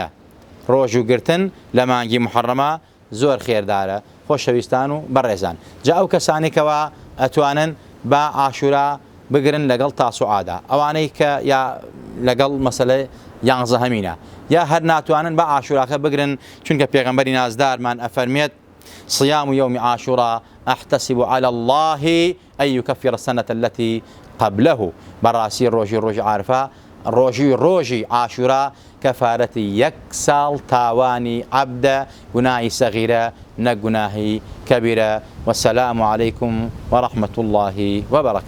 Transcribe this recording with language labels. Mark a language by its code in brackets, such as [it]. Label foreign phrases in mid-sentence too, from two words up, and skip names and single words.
[ckb] ڕۆژوگرتن لە مانگی محەڕەمە زۆر خێردارە. خۆشەویستان و بەڕێزان، جا ئەو کەسانێکەوە ئەتوانن بە ئاشورا بگرن لەگەڵ تاسوعادا، ئەوانەی کە یا لەگەڵ مەسەلەی یانزەهەمینە، یا هەر ناتوانن بە ئاشوراکە بگرن، چونکە پێغەمبەری نازدارمان ئەفەرمێت: [ar] صيام يوم عاشوراء أحتسب على الله أن يكفر السنة التي قبله. [ckb] براسي ڕۆژی عارفە، ڕۆژی عاشورا کەفارەتی 1 ساڵ تاوانی عەبدە، گوناهی سەغیرە نە گوناهی کەبیرە. [ar] والسلام عليكم ورحمة الله وبركاته.